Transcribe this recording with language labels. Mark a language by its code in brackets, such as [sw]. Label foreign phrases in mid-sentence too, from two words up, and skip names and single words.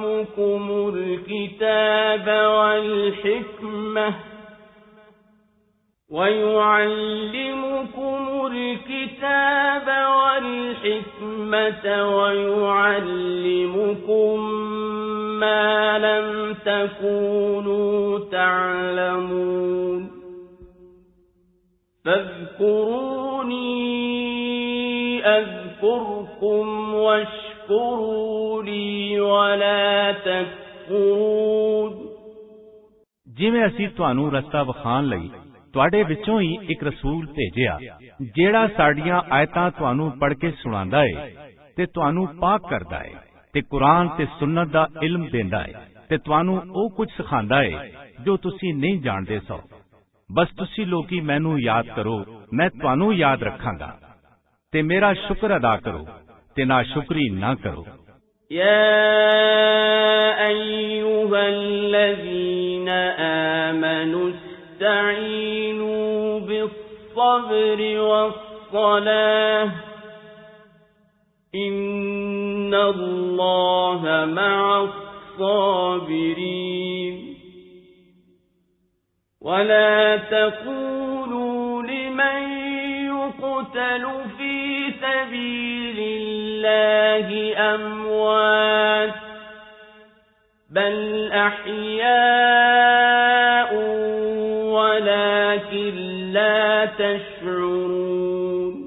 [ar] الكتاب والحكمة ويعلمكم ما لم تكونوا تعلمون فاذكروني أذكركم واشكروا لي ولا تكفرون [pa] ਜਿਵੇਂ ਅਸੀਂ ਤੁਹਾਨੂੰ ਰਸਤਾ ਵਿਖਾਣ ਲਈ ਤੁਹਾਡੇ ਵਿੱਚੋਂ ਹੀ ਇੱਕ ਰਸੂਲ ਭੇਜਿਆ ਜਿਹੜਾ ਸਾਡੀਆਂ ਆਇਤਾਂ ਤੁਹਾਨੂੰ ਪੜ੍ਹ ਕੇ ਸੁਣਾਉਂਦਾ ਏ ਤੇ ਤੁਹਾਨੂੰ ਪਾਕ ਕਰਦਾ ਏ ਤੇ ਕੁਰਾਨ ਤੇ ਸੁਨਨਤ ਦਾ ਇਲਮ ਦਿੰਦਾ ਏ ਤੇ ਤੁਹਾਨੂੰ ਉਹ ਕੁਝ ਸਿਖਾਉਂਦਾ ਏ ਜੋ ਤੁਸੀਂ ਨਹੀਂ ਜਾਣਦੇ ਸੋ ਬਸ ਤੁਸੀਂ ਲੋਕੀ ਮੈਨੂੰ ਯਾਦ ਕਰੋ ਮੈਂ ਤੁਹਾਨੂੰ ਯਾਦ ਰੱਖਾਂਗਾ ਤੇ ਮੇਰਾ ਸ਼ੁਕਰ ਅਦਾ ਕਰੋ ਤੇ ਨਾ ਸ਼ੁਕਰੀ ਨਾ ਕਰੋ [ar] يا أيها الذين آمنوا استعينوا بالصبر والصلاة إن الله مع الصابرين ولا تقولوا لمن يقتل في سبيل الله أموات بل أحياء ولكن لا تشعرون